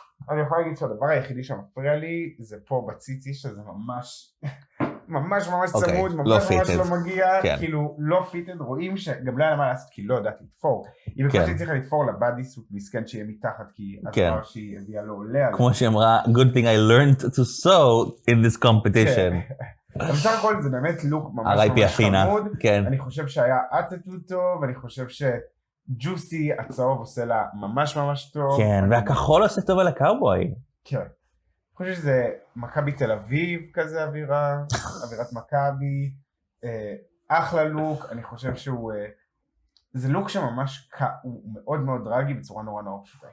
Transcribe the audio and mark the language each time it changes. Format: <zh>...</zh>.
<he>אני יכול להגיד שהדבר היחידי שמפריע לי זה פה בציצי, שזה ממש צמוד, ממש לא מגיע, כאילו לא פיטד, רואים שגם לא היה מה לעשות כי היא לא יודעת לתפור. היא בקושי צריכה לתפור לבאדי סוט מסכן שיהיה מתחת כי הדבר שהיא הביאה לא עולה. כמו שהיא אמרה,</he> <en>good thing I learned to sew in this competition.</en> <he>בסך הכל זה באמת לוק ממש חמוד, אני חושב שהיה אטיטוד טוב, אני חושב ג'וסי הצהוב עושה לה ממש טוב. כן, והכחול עושה טוב על הקאובוי. כן. אני חושב שזה מכבי תל אביב כזה אווירת מכבי, אחלה לוק, אני חושב שהוא, זה לוק שממש, הוא מאוד דרגי בצורה נורא פשוטה.</he>